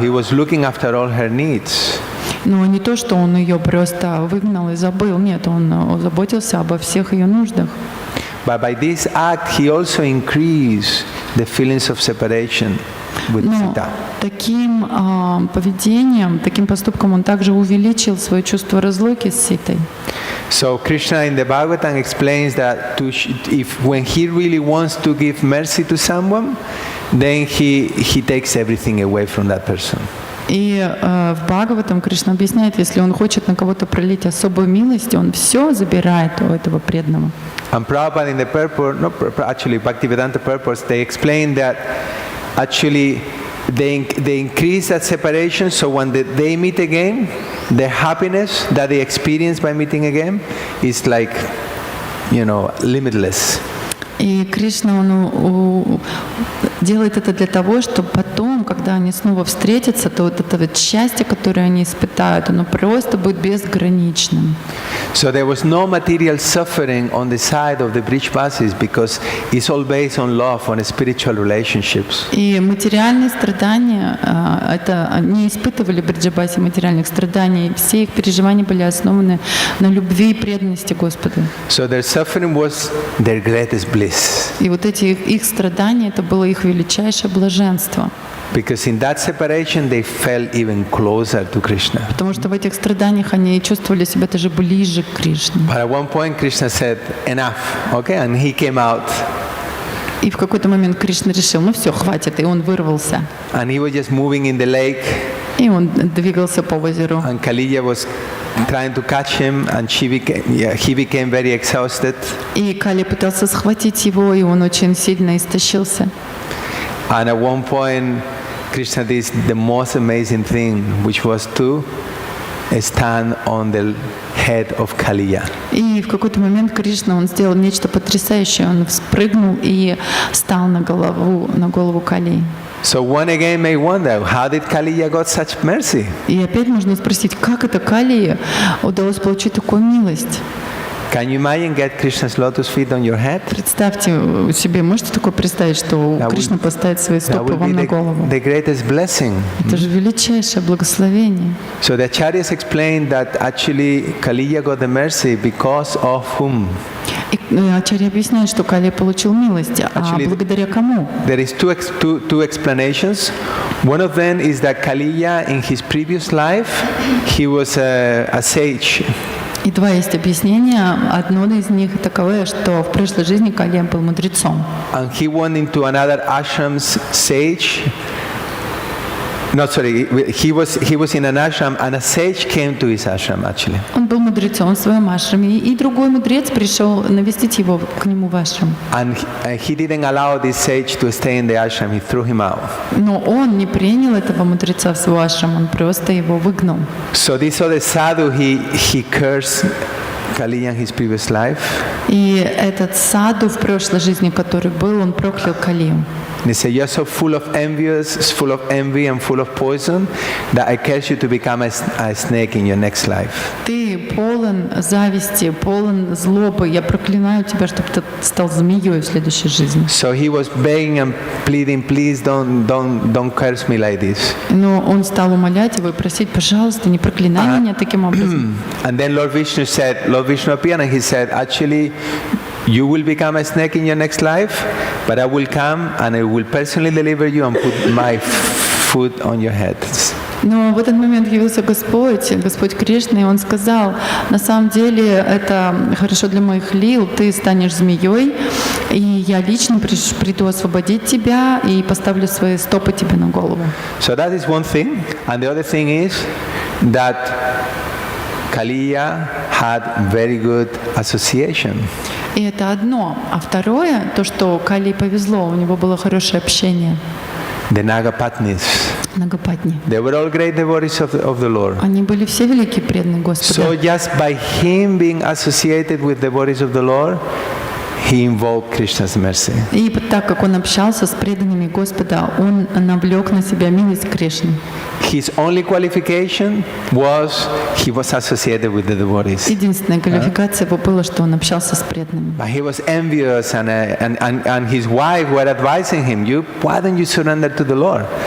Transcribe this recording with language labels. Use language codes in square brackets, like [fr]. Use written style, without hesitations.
[en] He was looking after all her needs. [ru] Но не то, что он ее просто выгнал и забыл. Нет, он заботился обо всех ее нуждах. [en] But by this act, he also increased the feelings of separation with [ru] Но [en] Sita. [ru] таким поведением, таким поступком он также увеличил свое чувство разлуки с Ситой. [en] So Krishna in the Bhagavatam explains that when he really wants to give mercy to someone, then he takes everything away from that person. [ru] И в Бхагаватам Кришна объясняет, если он хочет на кого-то пролить особую милость, он все забирает у этого преданного. [en] And Prabhupada in the purport, actually Bhaktivedanta purports, they explain that actually they increase that separation, so when they meet again, the happiness that they experience by meeting again is like, limitless. [ru] И Кришна, он делает это для того, чтобы потом, когда они снова встретятся, то вот это вот счастье, которое они испытают, оно просто будет безграничным. [en] So there was no material suffering on the side of the Brijvasis because it's all based on love, on spiritual relationships. [ru] И материальные страдания, это не испытывали бриджабаси материальных страданий, все их переживания были основаны на любви и преданности Господу. [en] So their suffering was their greatest bliss. [ru] И вот эти их страдания, это было их величайшее блаженство. [en] Because in that separation they felt even closer to Krishna. [ru] Потому что в этих страданиях они чувствовали себя даже ближе к Кришне. [en] But at one point Krishna said, enough, okay? And he came out. [ru] И в какой-то момент Кришна решил, ну все, хватит, и он вырвался. [en] And he was just moving in the lake. [ru] И он двигался по озеру. [en] And Kaliya was trying to catch him, and he became very exhausted. [ru] И Кали пытался схватить его, и он очень сильно истощился. [en] And at one point, Krishna did the most amazing thing, which was to stand on the head of Kaliya. [ru] И в какой-то момент Кришна, он сделал нечто потрясающее. Он спрыгнул и встал на голову Кали. [en] So one again may wonder, how did Kaliya got such mercy? [ru] И опять можно спросить, как это Кали удалось получить такую милость? [en] Can you imagine get Krishna's lotus feet on your head? [ru] Представьте себе, можете такое представить, что Кришна поставит свои [en] That [ru] стопы [en] would [ru] вам на [en] be [ru] голову? [en] the greatest blessing. [ru] Это же величайшее благословение. [en] So the acharyas explained that actually Kaliya got the mercy because of whom? [ru] И Ачарья объясняет, что Кали получил милость, а [en] Actually, [ru] благодаря кому? [en] There is two explanations. One of them is that Kaliya in his previous life, he was a sage. [ru] И два есть объяснения. Одно из них таковое, что в прошлой жизни Кали был мудрецом. [en] And he went into another ashram's sage. No, sorry, he was in an ashram and a sage came to his ashram actually. [ru] Он был мудрецом в своем ашраме, и другой мудрец пришел навестить его к нему в ашрам. [en] And he didn't allow this sage to stay in the ashram, he threw him out. [ru] Но он не принял этого мудреца в свой ашрам, он просто его выгнал. [en] So this other sadhu, he cursed Kaliya in his previous life. [ru] И этот саду в прошлой жизни, который был, он проклял Калию. [en] And he said, "You're so full of envy and full of poison that I curse you to become a snake in your next life." [ru] Ты полон зависти, полон злобы. Я проклинаю тебя, чтобы ты стал змеей в следующей жизни. [en] So he was begging and pleading, "Please don't curse me like this." [ru] Но он стал умолять его и просить, пожалуйста, не проклинай меня таким образом. [en] And then Lord Vishnu appeared and he said, "Actually, you will become a snake in your next life, but I will come and I will personally deliver you and put my foot on your head." [ru] Но в этот момент явился Господь Кришна, и Он сказал, на самом деле это хорошо для моих лил, ты станешь змеей, и я лично приду освободить тебя и поставлю свои стопы тебе на голову. [en] So that is one thing. And the other thing is that Kaliya had very good association. [ru] И это одно. А второе, то, что Кали повезло, у него было хорошее общение. [en] The Nagapatnis. [ru] Нагапатни. [en] They were all great devotees of the Lord. [ru] Они были все великие преданные [en] So [ru] Господу. [en] just by him being associated with devotees of the Lord, he invoked Krishna's mercy. [ru] И так как он общался с преданными Господа, он навлек на себя милость Кришны. [en] His only qualification was he was associated with the devotees. [ru] Единственная квалификация его была, что он общался с преданными. [en] But he was envious and his wife were advising him, why don't you surrender to the Lord?